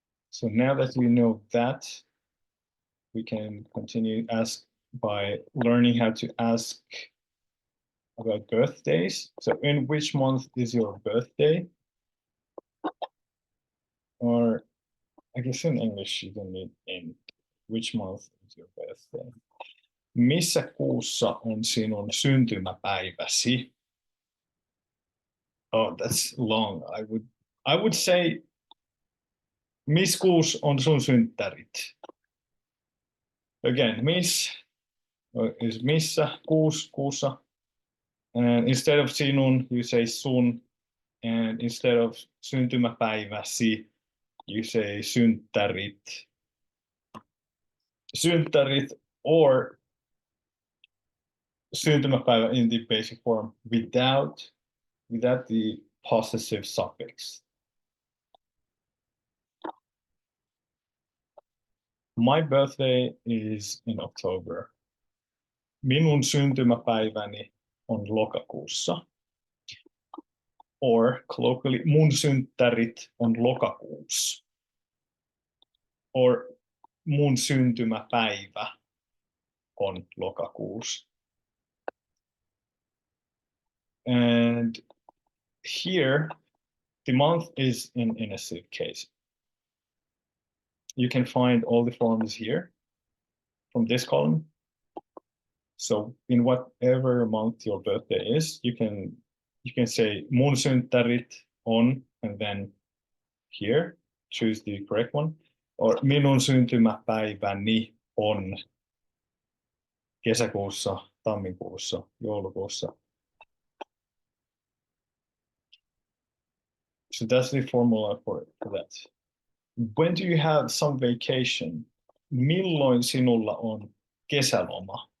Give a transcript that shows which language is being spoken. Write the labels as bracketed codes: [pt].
[en] So now that we know that, we can continue by learning how to ask about birthdays. So in which month is your birthday? Or I guess in English you don't need in which month is your birthday. [fi] Missä kuussa on sinun syntymäpäiväsi? [en] Oh, that's long. I would say [fi] miss kuussa on sun synttärit. [en] Again, miss is missä, kuussa. And instead of sinun, you say sun. And instead of syntymäpäiväsi, you say synttärit. Synttärit or syntymäpäivä in the basic form without the possessive suffix. My birthday is in October. [fi] Minun syntymäpäiväni on lokakuussa. [en] Or colloquially, [fi] mun synttärit on lokakuussa. Or mun syntymäpäivä on lokakuussa. [en] And here, the month is in inactive case. You can find all the forms here from this column. So in whatever month your birthday is, you can say [fi] mun synttärit on, [en] and then here, choose the correct one. [fi] Or minun syntymäpäiväni on kesäkuussa, tammikuussa, joulukuussa. [en] So that's the formula for that. When do you have some vacation? [fi] Milloin sinulla on kesäloma?